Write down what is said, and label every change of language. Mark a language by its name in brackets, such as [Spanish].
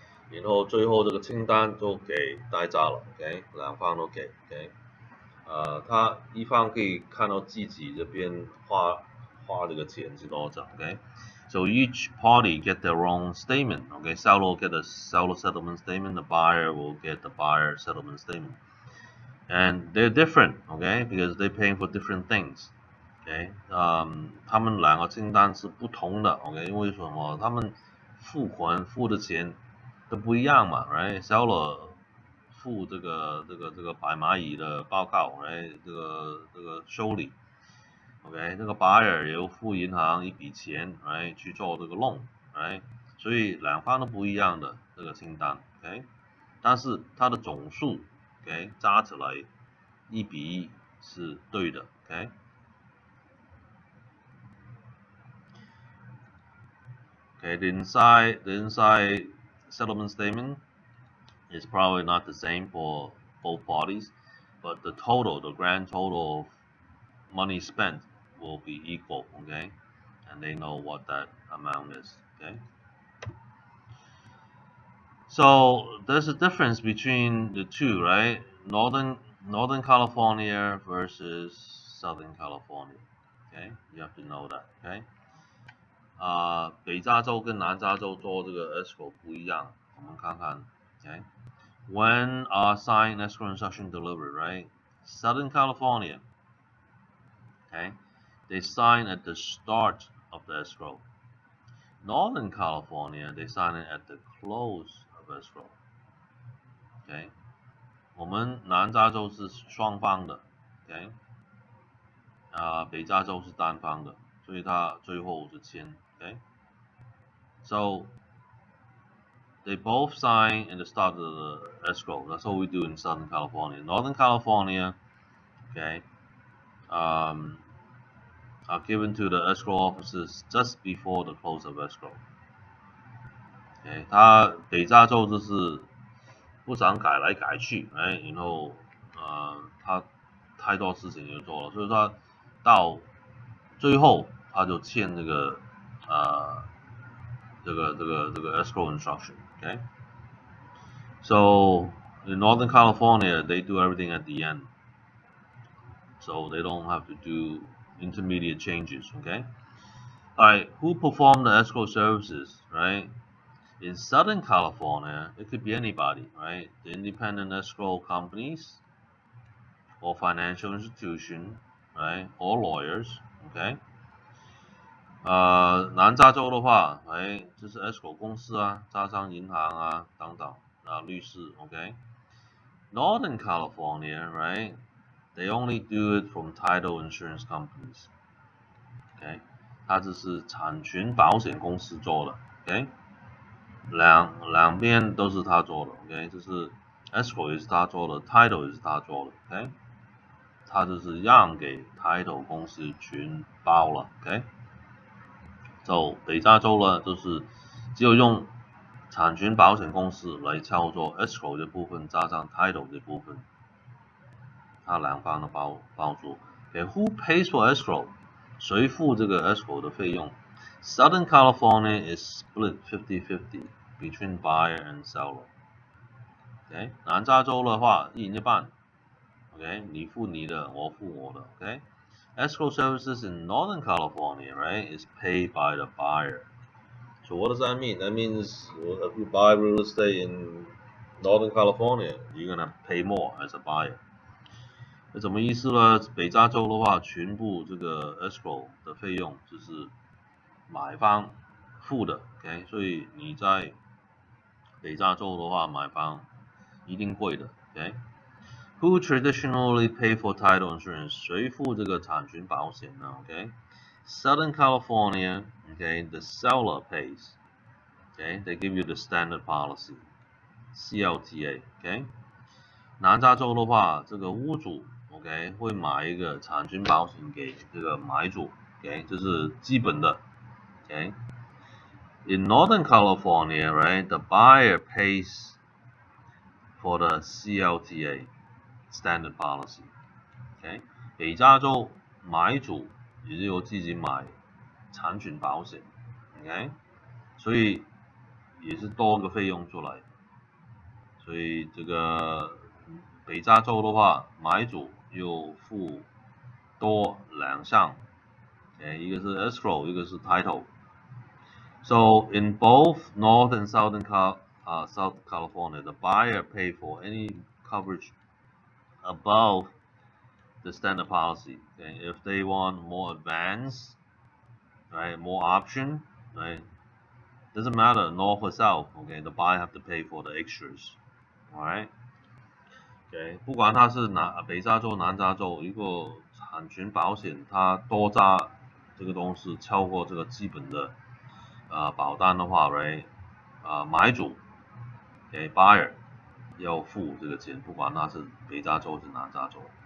[Chinese] 然后最后这个清单就给大家了两方都给他一方可以看到自己这边花这个钱是多少， [English] So each party get their own statement. Okay, seller will get a seller settlement statement. The buyer will get the buyer settlement statement. And they're different, okay, because they're paying for different things. [Chinese] Okay, 他们两个清单是不同的 ，OK， 因为什么？他们付的钱都不一样嘛 ，right？ Seller 付这个白蚂蚁的报告，这个修理 ，OK， 这个 buyer 也要付银行一笔钱，去做这个 loan， 所以两方都不一样的这个清单 ，OK， 但是它的总数 ，OK， 加起来1比1是对的 ，OK。 [English] Okay, the inside settlement statement is probably not the same for both parties, but the grand total of money spent will be equal, okay? And they know what that amount is, okay? So there's a difference between the two, right? Northern California versus Southern California, okay? You have to know that, okay? [Chinese] 北加州跟南加州做这个 escrow 不一样，我们看看 ，OK。 [English] When sign escrow instruction delivered, right? Southern California, okay, they sign at the start of the escrow. Northern California, they sign it at the close of escrow. [Chinese] Okay, 我们南加州是双方的 ，OK。北加州是单方的，所以他最后是签。 [English] Okay, so they both sign in the start of the escrow. That's what we do in Southern California. Northern California, okay, are given to the escrow officers just before the close of escrow. [Chinese] Okay, 他北加州就是不想改来改去，然后他太多事情就做了，所以他到最后他就签这个 escrow instruction. [English] Okay, so in Northern California they do everything at the end, so they don't have to do intermediate changes. Okay, all right, who perform the escrow services, right? In Southern California, it could be anybody, right? The independent escrow companies or financial institution, right? Or lawyers, okay? [Chinese] 南加州的话，就是 escrow 公司啊、招商银行啊等等律师 ，OK? [English] Northern California, right? They only do it from title insurance companies, OK? [Chinese] 它这是产权保险公司做的 ，OK? 两边都是他做的 ，OK？就是 escrow 也是他做的 ，title 也是他做的 ，OK？他就是让给 title 公司全包了 ，OK？就北加州呢，就是只有用产权保险公司来操作 escrow 的部分，加上 title 的部分，它两方的包住。 [English] Okay, who pays for escrow？ [Chinese] 谁付这个 escrow 的费用 [English] ？Southern California is split 50-50 between buyer and seller. [Chinese] OK， 南加州的话一人一半。OK， 你付你的，我付我的。 [English] OK，escrow services in Northern California, right, is paid by the buyer. So what does that mean? That means if you buy real estate in Northern California, you're gonna pay more as a buyer. [Chinese] 那什么意思呢？北加州的话，全部这个 escrow 的费用就是买方付的。 OK， 所以你在北加州的话，买房一定贵的。 [English] OK。Who traditionally pay for title insurance？ [Chinese] 谁付这个产权保险呢 ？OK， [English] Southern California, okay, the seller pays. Okay, they give you the standard policy, CLTA. [Chinese] Okay， 南加州的话，这个屋主 OK 会买一个产权保险给这个买主 OK， 这是基本的 OK。 [English] In Northern California, right, the buyer pays for the CLTA. [Chinese] Standard policy, OK， 北加州买主也是由自己买产权保险 ，OK， 所以也是多个费用出来，所以这个北加州的话，买主又付多两项 ，OK， 一个是 escrow， 一个是 title。 [English] So in both North and South California, the buyer pay for any coverage above the standard policy. Okay? If they want more advanced, right, more option, right, doesn't matter north or south. Okay, the buyer have to pay for the extras. Alright. [Chinese] Okay， 不管它是北加州、南加州，如果产权保险它多加这个东西超过这个基本的保单的话 ，right， 买主 ，okay, buyer 要付这个钱，不管他是北加州还是南加州。